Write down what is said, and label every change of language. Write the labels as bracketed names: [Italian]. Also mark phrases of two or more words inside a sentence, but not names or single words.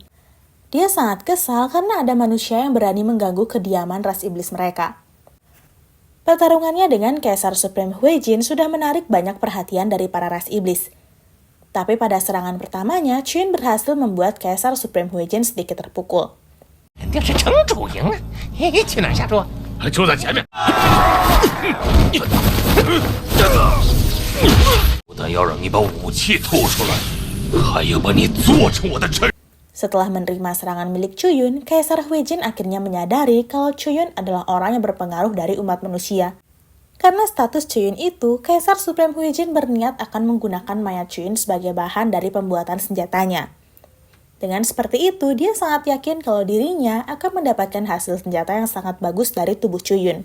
[Indonesian] Dia sangat kesal karena ada manusia yang berani mengganggu kediaman ras iblis mereka. Pertarungannya dengan Kaisar Supreme Huijin sudah menarik banyak perhatian dari para ras iblis. Tapi pada serangan pertamanya, Chuyun berhasil membuat Kaisar Supreme Huijin sedikit terpukul. [Chinese] 定是城主赢了，去哪儿下注？就在前面。不但要让你把武器吐出来，还要把你做成我的臣。 [Indonesian] Setelah menerima serangan milik Chuyun, Kaisar Huijin akhirnya menyadari kalau Chuyun adalah orang yang berpengaruh dari umat manusia. Karena status Chuyun itu, Kaisar Supreme Huijin berniat akan menggunakan mayat Chuyun sebagai bahan dari pembuatan senjatanya. Dengan seperti itu, dia sangat yakin kalau dirinya akan mendapatkan hasil senjata yang sangat bagus dari tubuh Chuyun.